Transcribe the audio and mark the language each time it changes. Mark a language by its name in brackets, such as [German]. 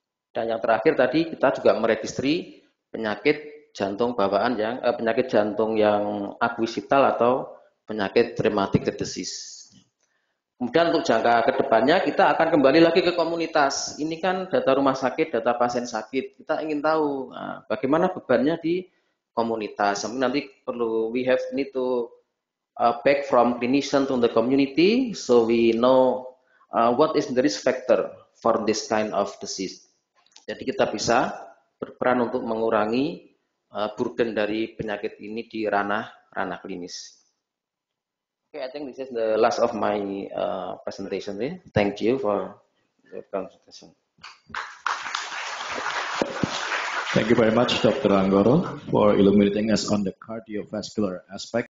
[Indonesian] Dan yang terakhir tadi kita juga meregistri penyakit jantung bawaan penyakit jantung yang akuisital atau penyakit rheumatic disease. Kemudian untuk jangka kedepannya kita akan kembali lagi ke komunitas. Ini kan data rumah sakit, data pasien sakit. Kita ingin tahu bagaimana bebannya di komunitas. Nanti perlu [English] need to back from clinician to the community, so we know what is the risk factor for this kind of disease. [Indonesian] Jadi kita bisa berperan untuk mengurangi burden dari penyakit ini di ranah klinis. [English] Okay, I think this is the last of my presentation. Thank you for the presentation. Thank you very much, Dr. Anggoro, for illuminating us on the cardiovascular aspect